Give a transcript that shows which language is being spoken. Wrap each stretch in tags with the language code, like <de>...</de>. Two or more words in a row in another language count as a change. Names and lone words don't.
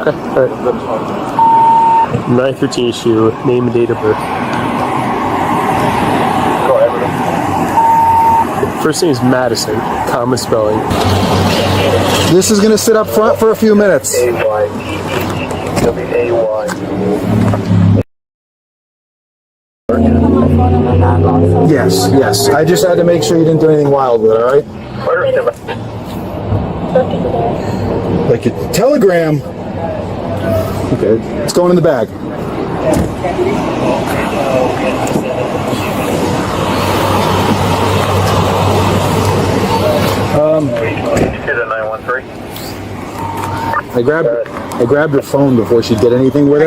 <en>Okay. All right. 913 issue, name and date of birth. Go ahead. First name is Madison, common spelling. This is going to sit up front for a few minutes. A-Y-W-A-Y. Yes. I just had to make sure you didn't do anything wild with it, all right? Like a telegram. Okay, it's going in the bag. I grabbed her phone before she did anything with it.</en>